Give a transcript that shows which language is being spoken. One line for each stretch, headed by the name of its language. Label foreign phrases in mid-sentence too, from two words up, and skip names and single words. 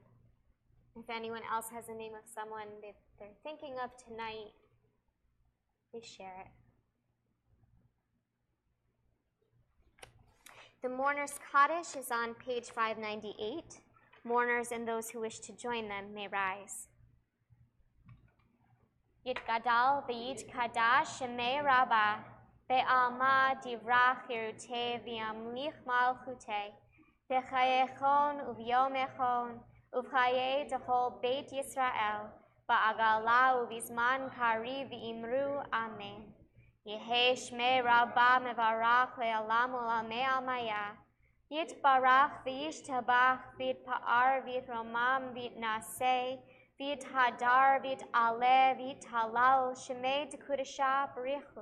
English: If anyone else has the name of someone that they're thinking of tonight, please share it. The Mourner's Kaddish is on page 598. Mourners and those who wish to join them may rise.
Aramaic: יתגדל ויתקדש שמיה רבא, בעלמא די ברא כרעותה וימליך מלכותה, בחייכון וביומיכון, ובחיי דכל בית ישראל, בעגלא ובזמן קריב
Hebrew: ואמרו אמן.
Aramaic: יהא שמיה רבא מברך לעלם ולעלמי עלמיא, יתברך וישתבח ויתפאר ויתרומם ויתנשא, ויתהדר ויתעלה ויתהלל שמיה דקודשא בריך הוא.